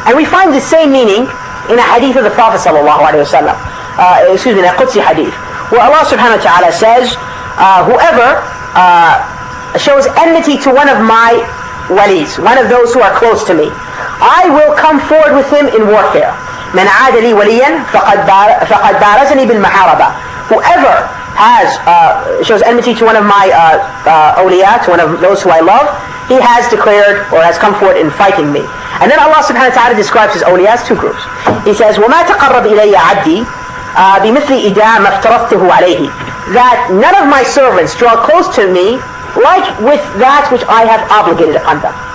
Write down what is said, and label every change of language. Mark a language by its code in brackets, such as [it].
[en] And we find the same meaning in a hadith of the Prophet sallallahu alaihi wasallam. In a Qudsi hadith, where Allah subhanahu wa ta'ala says, whoever shows enmity to one of my walis, one of those who are close to me, I will come forward with him in warfare. [ar] من عاد لي وليا فقد بارزني بالمحاربة. [en] Whoever shows enmity to one of my awliya, to one of those who I love, he has declared or has come forward in fighting me. And then Allah subhanahu wa ta'ala describes his awliya as 2 groups. He says, [ar] وَمَا تَقَرَّبْ إِلَيَّ عَبْدِي بِمِثْلِ إِدَاءَ مَا افْتَرَضْتُهُ عَلَيْهِ, [en] that none of my servants draw close to me like with that which I have obligated upon them.